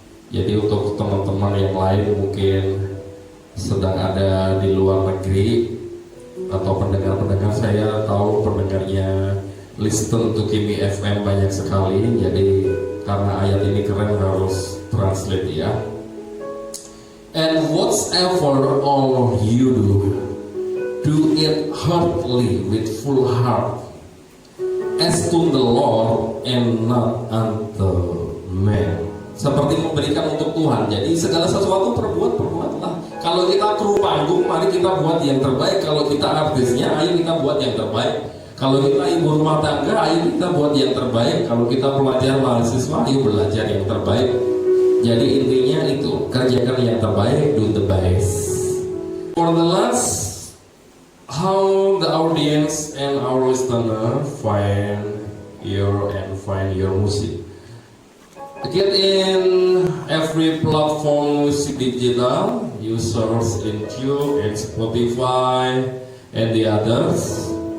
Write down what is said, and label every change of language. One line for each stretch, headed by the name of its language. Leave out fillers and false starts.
Indonesian: Jadi untuk teman-teman yang lain mungkin sedang ada di luar negeri atau pendengar-pendengar, saya tahu pendengarnya listen to Kimi FM banyak sekali. Jadi karena ayat ini keren harus translate ya.
English: And whatsoever all you do it heartily with full heart, as to the Lord and not unto men.
Indonesian: Seperti memberikan untuk Tuhan. Jadi segala sesuatu perbuatlah. Kalau kita kru panggung, mari kita buat yang terbaik. Kalau kita artisnya, ayo kita buat yang terbaik. Kalau kita ibu rumah tangga, ayo kita buat yang terbaik. Kalau kita pelajar mahasiswa, ayo belajar yang terbaik. Jadi intinya itu, kerjakan yang terbaik,
English: do the best. For the last, how the audience and our listener find your music. Get in every platform music digital, you search in YouTube and Spotify and the others.